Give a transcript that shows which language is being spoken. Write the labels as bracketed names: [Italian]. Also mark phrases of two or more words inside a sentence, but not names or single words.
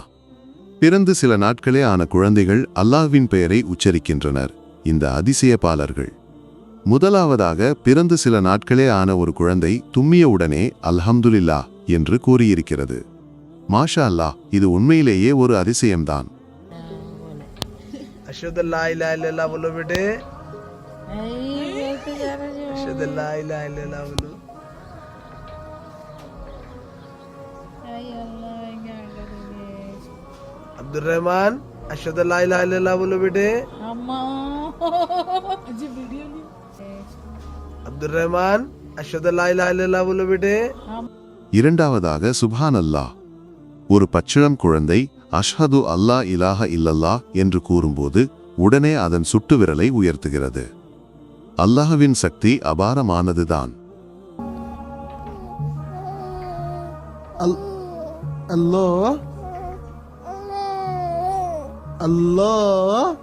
[Tamil] பிறந்து சில நாட்களே ஆன குழந்தைகள் அல்லாஹ்வின் பெயரை உச்சரிக்கின்றனர். இந்த அதிசயபாலர்கள் முதலாவதாக பிறந்து சில நாட்களே ஆன ஒரு குழந்தை தும்மியவுடனே அல்ஹம்துலில்லாஹ் என்று கூறியிருக்கிறது. [Arabic] ما شاء الله, [Tamil] இது உண்மையிலேயே ஒரு அதிசயம்தான். [Hindi] अब्दुल रहमान [Arabic] أشهد لا إله إلا الله [Hindi] बोलो बेटे। अब्दुल रहमान [Arabic] أشهد لا إله إلا الله [Hindi] बोलो बेटे। [Arabic] இரண்டாவதாக سبحان الله. [Tamil] ஒரு பச்சிளம் குழந்தை [Arabic] أشهد أن لا إله إلا الله [Tamil] என்று கூறும்போது உடனே அதன் சுட்டு விரலை உயர்த்துகிறது. அல்லாஹ்வின் சக்தி அபாரமானதுதான். அல்லாஹ் அல்லாஹ்.